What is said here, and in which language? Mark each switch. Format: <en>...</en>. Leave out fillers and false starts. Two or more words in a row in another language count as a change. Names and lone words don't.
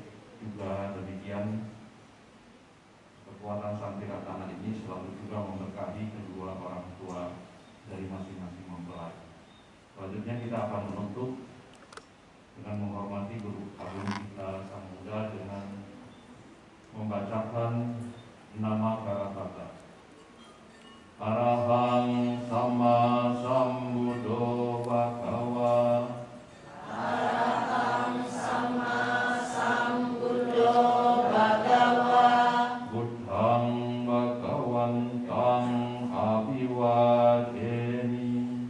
<id>Juga demikian, kekuatan Santi Ratana ini selalu juga memberkahi kedua orang tua dari masing-masing mempelai. Selanjutnya kita akan menutup dengan menghormati guru agung kita sang muda dengan membacakan nama Karatata.</id> <pi>Arahang sama sambuddho bhagawa. Arahang sama sambuddho bhagawa. Buddhang bhagawantang abhiwademi.</pi>